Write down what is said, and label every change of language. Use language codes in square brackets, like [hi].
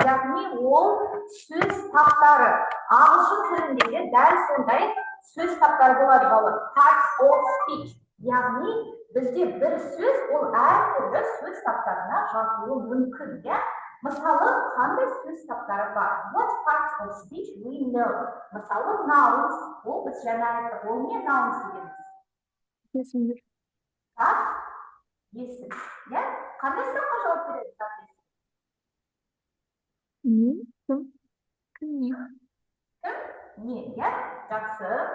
[kk] Яғни ол сөз таптары. Ағылшын тіліндегі дәл сондай сөз таптары болады, балалар. [en] Part of speech. [kk] Яғни бізде бір сөз ол әртүрлі сөз таптарына жазылуы мүмкін, иә? Мысалы, қандай сөз таптары бар? [en] What parts of speech we know? [kk] Мысалы, nouns, ол біз жаңа айттық, ол не nouns дегеніміз? Есімдер. Есім. Иә? Қандай сұраққа жауап береді? Кім не? Не, иә? Жақсы.